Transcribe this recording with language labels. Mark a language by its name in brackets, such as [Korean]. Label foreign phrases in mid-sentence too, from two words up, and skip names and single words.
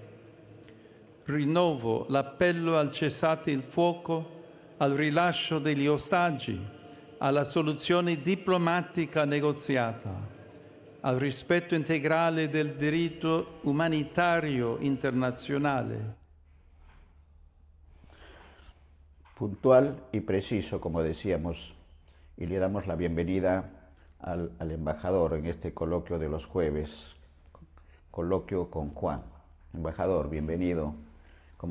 [Italian] Rinnovo l'appello al cessate il fuoco, al rilascio degli ostaggi, alla soluzione diplomatica negoziata, al rispetto integrale del diritto umanitario internazionale. [Spanish] Puntual y preciso, como decíamos, y le damos la bienvenida al embajador en este coloquio de los jueves, coloquio con Juan. Embajador, bienvenido. Como